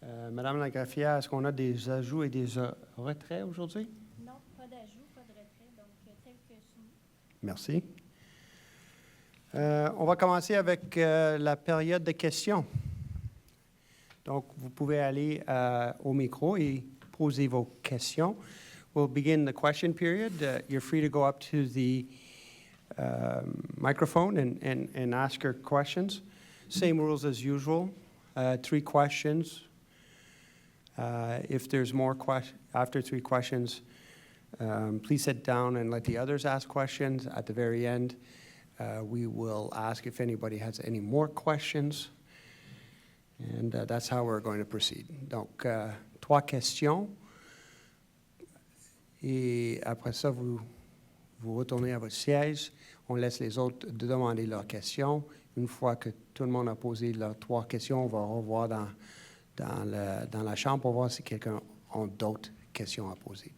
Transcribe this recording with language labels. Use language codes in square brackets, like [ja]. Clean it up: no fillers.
[fr] Madame la greffière, est-ce qu'on a des ajouts et des retraits aujourd'hui? Non, pas d'ajout, pas de retrait, donc tel que soumis. Merci. On va commencer avec la période de questions. Donc, vous pouvez aller au micro et poser vos questions. [en] We'll begin the question period. You're free to go up to the microphone and ask your questions. Same rules as usual. 3 questions. If there's more after 3 questions, please sit down and let the others ask questions. At the very end, we will ask if anybody has any more questions. And that's how we're going to proceed. [fr] Donc, 3 questions. Et après ça, vous retournez à votre siège. On laisse les autres demander leurs questions. Une fois que tout le monde a posé leurs 3 questions, on va revoir dans la chambre pour voir si quelqu'un a d'autres questions à poser.